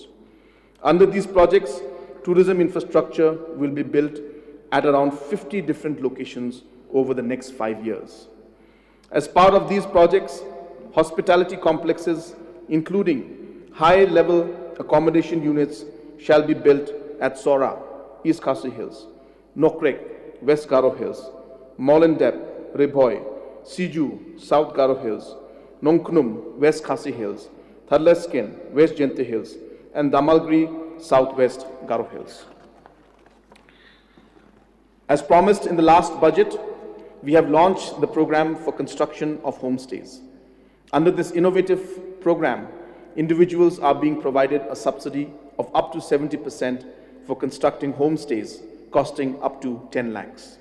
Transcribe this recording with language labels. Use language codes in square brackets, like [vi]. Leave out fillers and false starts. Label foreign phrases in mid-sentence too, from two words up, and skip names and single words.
[en] Under these projects, tourism infrastructure will be built at around 50 different locations over the next 5 years. As part of these projects, hospitality complexes, including high-level accommodation units, shall be built at Sora, East Khasi Hills, Nokrek, West Garo Hills, Mollendep, Riboy, Siju, South Garo Hills, Nongknum, West Khasi Hills, Tharlesken, West Jaintia Hills, and Damalgiri, Southwest Garo Hills. As promised in the last budget, we have launched the program for construction of homestays. Under this innovative program, individuals are being provided a subsidy of up to 70% for constructing homestays costing up to 10 lakhs.